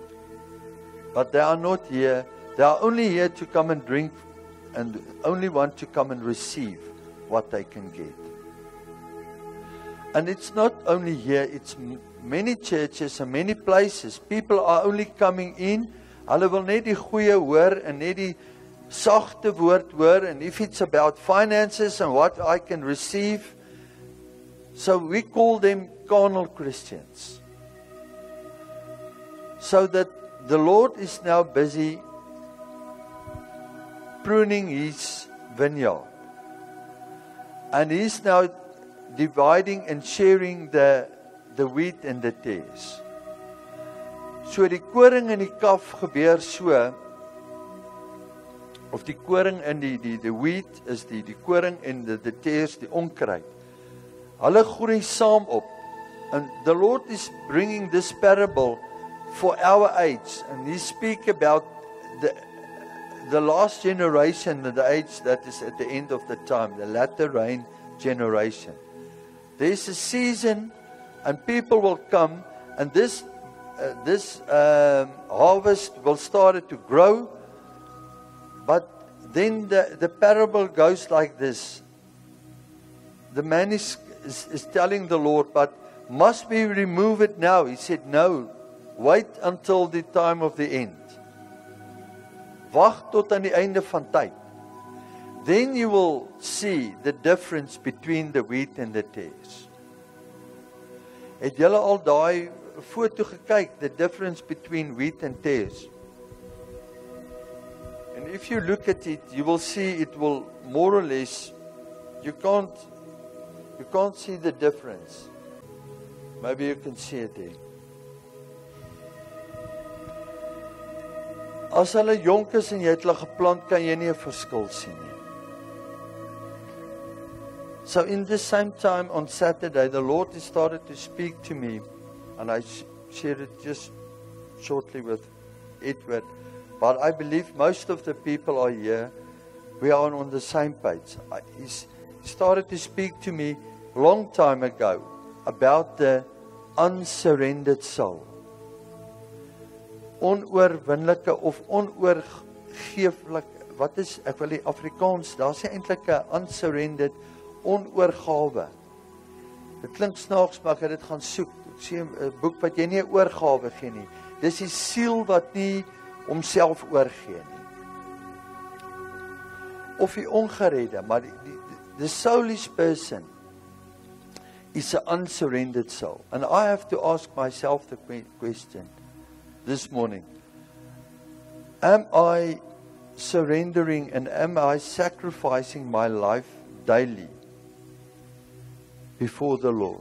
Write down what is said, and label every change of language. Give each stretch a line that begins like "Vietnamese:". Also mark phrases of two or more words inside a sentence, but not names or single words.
English: But they are not here. They are only here to come and drink and only want to come and receive what they can get. And it's not only here, it's many churches and many places. People are only coming in.
Afrikaans: Hulle wil net die goeie hoor en net die sagte woord hoor,
English: and if it's about finances and what I can receive, so we call them carnal Christians. So that the Lord is now busy pruning his vineyard, and he's now dividing and sharing the wheat and the tares.
Afrikaans: So die koring en die kaf gebeur so, of die koring en die wheat is die koring en die tares, die onkruid. Hulle groei saam op.
English: And the Lord is bringing this parable for our age. And he speak about the last generation, the age that is at the end of the time, the latter rain generation. There's a season and people will come, and this harvest will start to grow. But then the parable goes like this. The man is telling the Lord, but must we remove it now? He said, no, wait until the time of the end.
Afrikaans: Wacht tot aan die einde van tyd.
English: Then you will see the difference between the wheat and the tares.
Afrikaans: Het julle al daai 'n foto gekyk,
English: the difference between wheat and tares. And if you look at it, you will see it will more or less, you can't see the difference. Maybe you can see it there.
Afrikaans: As hulle jonk is en jy het hulle geplant, kan jy nie 'n verskil sien nie.
English: So in the same time on Saturday, the Lord started to speak to me, and I shared it just shortly with Edward. But I believe most of the people are here. We are on the same page. He started to speak to me a long time ago about the unsurrendered soul.
Afrikaans: Onoorwinnelike of onoorgeeflik, wat is, ek wil die Afrikaans, daar is eintlik 'n unsurrendered, onoorgawe. Dit klink snaaks, maar ek het dit gaan soek. Ek sien 'n boek wat jy nie 'n oorgawe gee nie. Dis die siel wat nie homself oorgee nie. Of die ongeredde, maar
English: the soulish person is an unsurrendered soul. And I have to ask myself the question this morning. Am I surrendering and am I sacrificing my life daily before the Lord?